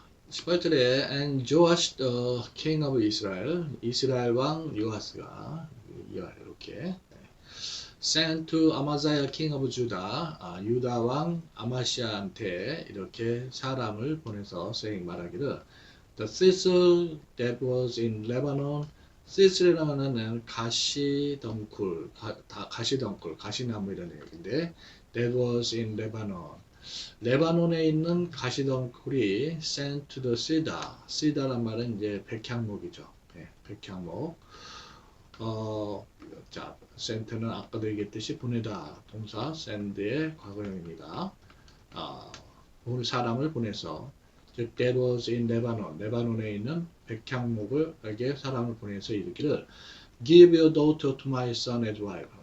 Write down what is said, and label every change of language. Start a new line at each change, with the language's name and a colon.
English: 18절에 and Joash the king of Israel,
Korean: 이스라엘 왕 요아스가 이렇게
English: sent to Amaziah king of Judah,
Korean: 유다 왕 아마시아한테 이렇게 사람을 보내서
English: saying
Korean: 말하기를
English: the thistle that was in Lebanon,
Korean: 시스라는 가시덩굴, 가시나무 이런 얘기인데,
English: that was in Lebanon.
Korean: 레바논에 있는 가시덩굴이
English: sent to the cedar.
Korean: cedar란 말은 이제 백향목이죠. 백향목. 자, sent는 아까도 얘기했듯이 보내다 동사 send의 과거형입니다. 사람을 보내서 즉
English: that was in Lebanon,
Korean: 레바논에 있는 백향목을에게 사람을 보내서 이르기를
English: give your daughter to my son as wife.